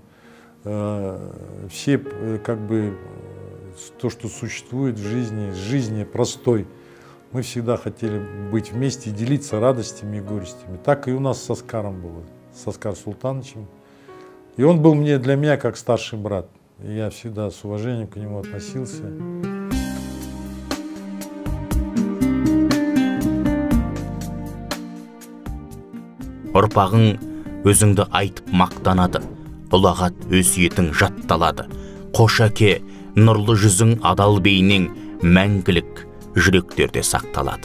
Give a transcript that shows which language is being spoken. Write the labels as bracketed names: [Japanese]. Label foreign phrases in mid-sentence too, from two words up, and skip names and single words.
[Russian] Все как бы то, что существует в жизни простой, мы всегда хотели быть вместе и делиться радостями и горестями. Так и у нас с Оскаром было, с Оскаром Султановичем. И он был для меня как старший брат. И я всегда с уважением к нему относился. [Kazakh] Ұрпағың өзіңді айтып мақтанады, ұлағат өсиетің жатталады. Қош әке, нұрлы жүзің адал бейнең мәңгілік жүректерде сақталады.